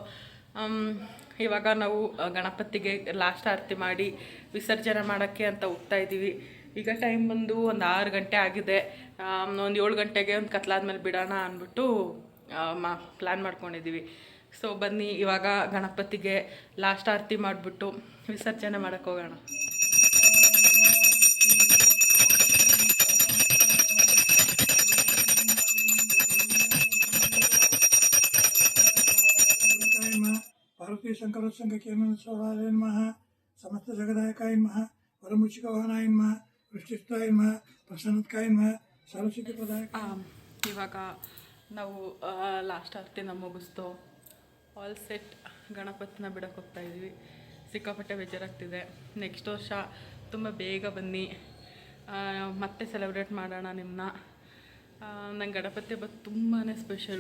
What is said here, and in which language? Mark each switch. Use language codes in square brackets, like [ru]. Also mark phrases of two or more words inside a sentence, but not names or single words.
[kn] ಸೊ ಇವಾಗ ನಾವು ಗಣಪತಿಗೆ ಲಾಸ್ಟ್ ಆರತಿ ಮಾಡಿ ವಿಸರ್ಜನೆ ಮಾಡೋಕ್ಕೆ ಅಂತ ಹೋಗ್ತಾ ಇದ್ದೀವಿ. ಈಗ ಟೈಮ್ ಬಂದು ಒಂದು 6 ಗಂಟೆ ಆಗಿದೆ. ಒಂದು 7 ಗಂಟೆಗೆ ಒಂದು ಕತ್ಲಾದ್ಮೇಲೆ ಬಿಡೋಣ ಅಂದ್ಬಿಟ್ಟು ಪ್ಲ್ಯಾನ್ ಮಾಡ್ಕೊಂಡಿದ್ದೀವಿ. ಸೊ ಬನ್ನಿ ಇವಾಗ ಗಣಪತಿಗೆ ಲಾಸ್ಟ್ ಆರತಿ ಮಾಡಿಬಿಟ್ಟು ವಿಸರ್ಜನೆ ಮಾಡೋಕ್ಕೆ ಹೋಗೋಣ. [sa] पार्वती शंकर संघ केमस्वराय नमः समस्त जगदायकाय नमः वरमुचिकवाहनाय नमः वृष्टिस्थाय नमः प्रसन्नत्काय नमः सर्वसिद्धि प्रदायक. [kn] ಇವಾಗ ನಾವು ಲಾಸ್ಟ್ ಆರತಿನ ಮುಗಿಸ್ತು [en] all set [kn] ಗಣಪತಿನ ಬಿಡಕ್ಕೆ ಹೋಗ್ತಾ ಇದ್ವಿ. ಸಿಕ್ಕಾಪಟ್ಟೆ ಬೇಜಾರಾಗ್ತಿದೆ. ನೆಕ್ಸ್ಟ್ ವರ್ಷ ತುಂಬ ಬೇಗ ಬನ್ನಿ, ಮತ್ತೆ ಸೆಲೆಬ್ರೇಟ್ ಮಾಡೋಣ ನಿಮ್ಮನ್ನ. ನಂಗೆ ಗಣಪತಿ ಹಬ್ಬ ತುಂಬಾ ಸ್ಪೆಷಲು.